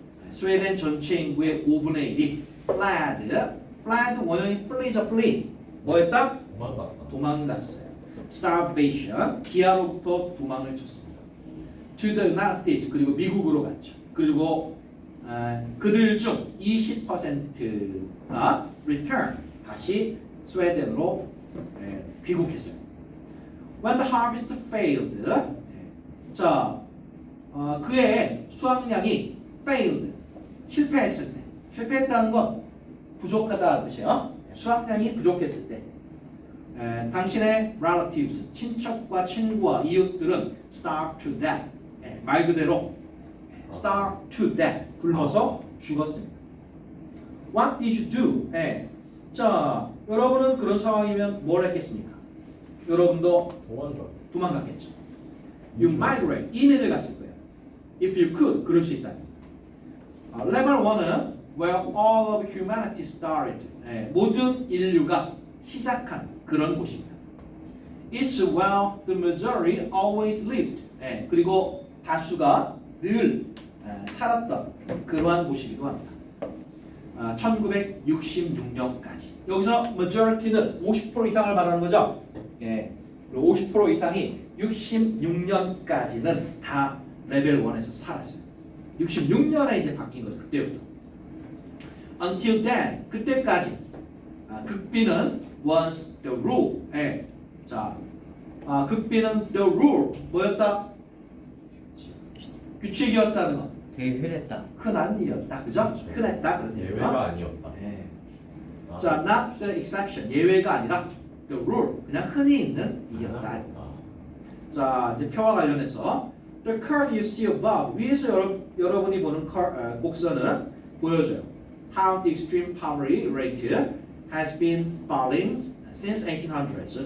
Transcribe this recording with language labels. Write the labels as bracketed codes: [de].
[ko] 스웨덴 전체 인구의 5분의 1이 fled 원형이 flee죠 flee 뭐였다? 도망갔어요. starvation 기아로부터 도망을 쳤습니다. [en] to the United States [ko] 그리고 미국으로 갔죠. 그리고 그들 중 20%가 return 다시 스웨덴으로 귀국했어요. [en] When the harvest failed, [ko] 자 그의 수확량이 failed 실패했을 때, 실패했다는 건 부족하다는 뜻이에요. 수확량이 부족했을 때, 당신의 relatives 친척과 친구와 이웃들은 [en] starved to death, [ko] 말 그대로 [en] starved to death [ko] 굶어서 죽었습니다. [en] What did you do? [ko] 자 여러분은 그런 상황이면 뭘 했겠습니까? 여러분도 도망갔겠죠. [en] You migrate, [ko] 이민을 갔을 거예요. [en] If you could, [ko] 그럴 수 있다. [en] Level 1은 where all of humanity started. [ko] 모든 인류가 시작한 그런 곳입니다. [en] It's where the majority always lived. [ko] 그리고 다수가 늘 살았던 그러한 곳이기도 합니다. 1966년까지. 여기서 majority는 50% 이상을 말하는 거죠. 그리고 50% 이상이 66년까지는 다 레벨 1에서 살았어요. 66년에 이제 바뀐 거죠. 그때부터. [en] Until then, [ko] 그때까지 극비는 [en] was the rule. [ko] 자, 극비는 the rule 뭐였다? 규칙이었다는 거. 되게 흔했다. 흔한 일이었다. 그죠? 흔했다. 그런 얘기가. 예외가 아니었다. [en] 자, not the exception. [ko] 예외가 아니라 the rule. 그냥 흔히 있는 일이었다. 자, 이제 표와 관련해서 [en] the curve you see above [ko] 위에서 여러분이 보는 곡선은 보여줘요. [en] How the extreme poverty rate has been falling since 1800s.